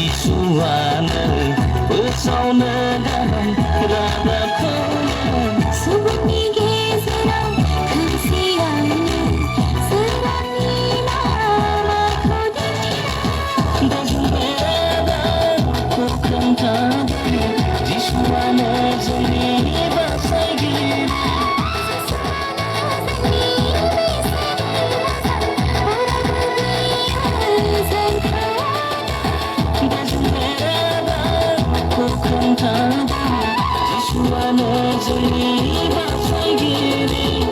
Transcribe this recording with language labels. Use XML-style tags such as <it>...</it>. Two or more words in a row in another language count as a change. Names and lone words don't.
<brx>जिसुआनो फोसावनो गाहाम रादाबखौ सुबुंनि गेजेराव खोमसियावनो सोरांनि लामाखौ दिन्थिना</brx> <en>Doesn't matter who</en> <brx>खोन्थादों जिसुआनो जोंनि बासायगिरि</brx> <en>Doesn't matter who</en> <brx>खोन्थादों जिसुआनो जोंनि बासायगिरि</brx>